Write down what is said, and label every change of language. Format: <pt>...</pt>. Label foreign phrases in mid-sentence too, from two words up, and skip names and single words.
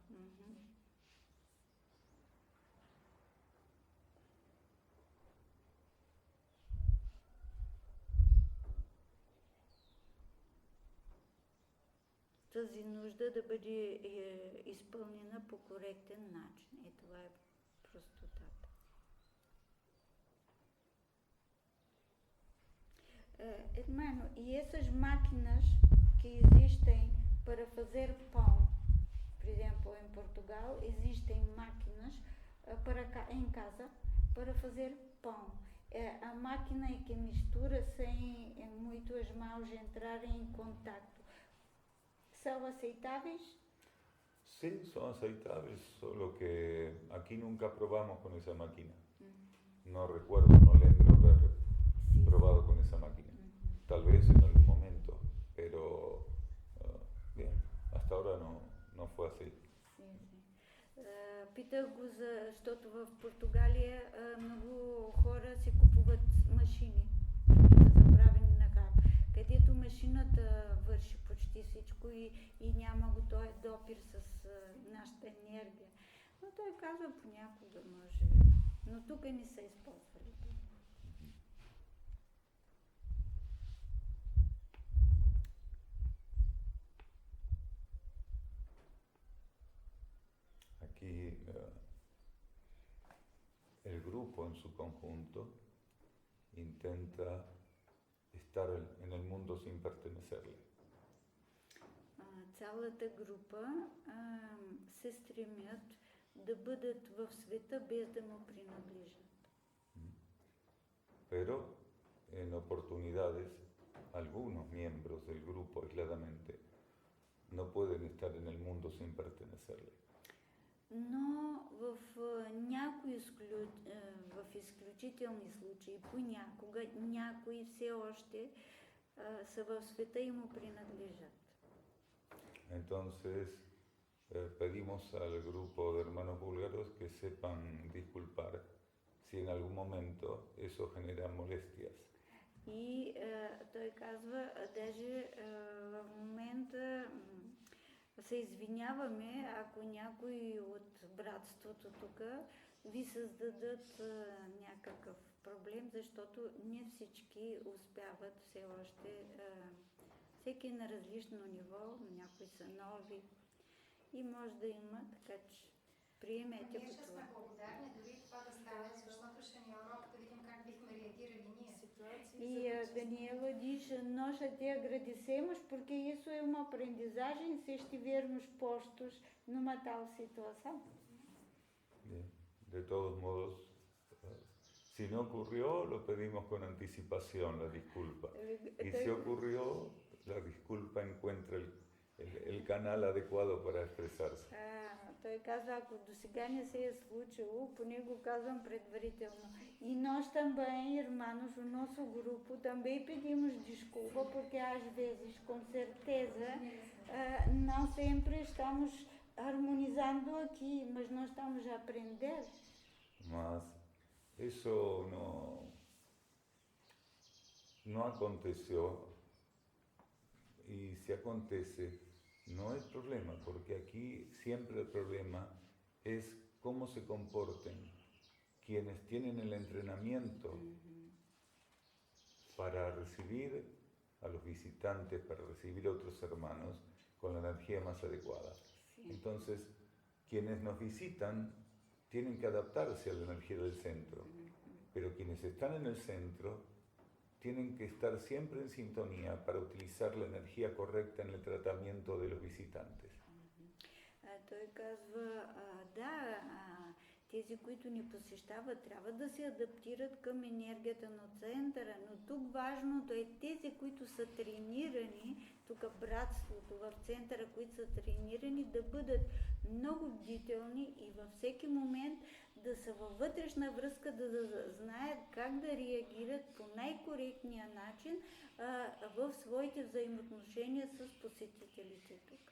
<bg>Тази нужда да бъде изпълнена по коректен начин. Това е простотата.</bg> <pt>Irmão, e essas máquinas que existem para fazer pão, por exemplo, em Portugal existem máquinas em casa para fazer pão. A máquina é que mistura sem muito as mãos entrarem em contato. São aceitáveis?</pt> <es>Sí, son aceitables, solo que aquí nunca probamos con esa máquina. No recuerdo,</es> <pt>no lembro</pt> <es>haber</es> <pt>Sim.</pt> <es>probado con esa máquina. Tal vez en algún momento, pero bien, hasta ahora no fue así.</es> <pt>Sim, sim.</pt> <bg>Питах го, защото в Португалия много хора си купуват машини, такива заправени на хап, където машината върши почти всичко и няма го този допир с нашата енергия. Но той казва понякога може, но тук не са използвали това.</bg> <es>Aquí el grupo en su conjunto intenta estar en el mundo sin pertenecerle.</es> <bg>Цялата група се стремят да бъдат в света без да му принадлежат.</bg> <es>Pero en oportunidades algunos miembros del grupo aisladamente no pueden estar en el mundo sin pertenecerle.</es> <bg>Но в изключителни случаи, понякога някои все още са в света и му принадлежат.</bg> <es>Entonces pedimos al grupo de hermanos búlgaros que sepan disculpar si en algún momento eso genera molestias.</es> <bg>И той казва, даже в момента се извиняваме, ако някои от братството тук ви създадат някакъв проблем, защото не всички успяват все още. Всеки е на различно ниво, някои са нови и може да има, така че приемете Ние го ще това. сме благодарни дори това да стане, защото ще ни урок да видим как бихме реагирали ние.</bg> <pt>E Daniela diz, nós até agradecemos porque isso é uma aprendizagem se estivermos postos numa tal situação.</pt> <es>Bien. De todos modos, si no ocurrió, lo pedimos con anticipación, la disculpa. Y si ocurrió, la disculpa encuentra el canal adecuado para expresarse.</es> <bg>Той казва, ако до сега не се е случило, поне го казвам предварително.</bg> <pt>E nós também, irmãos, o nosso grupo também pedimos desculpa porque às vezes, com certeza, não sempre estamos harmonizando aqui, mas nós estamos a aprender.</pt> <es>Mas eso no aconteció, y si acontece, no es problema, porque aquí siempre el problema es cómo se comporten quienes tienen el entrenamiento para recibir a los visitantes, para recibir a otros hermanos con la energía más adecuada. Sí. Entonces, quienes nos visitan tienen que adaptarse a la energía del centro, pero quienes están en el centro tienen que estar siempre en sintonía para utilizar la energía correcta en el tratamiento de los visitantes.</es> <bg>Той казва, тези, които ни посещават, трябва да се адаптират към енергията на центъра, но тук важното е тези, които са тренирани, тук братството в центъра, които са тренирани, да бъдат много бдителни и във всеки момент да са във вътрешна връзка, да знаят как да реагират по най-коректния начин в своите взаимоотношения с посетителите тук.</bg>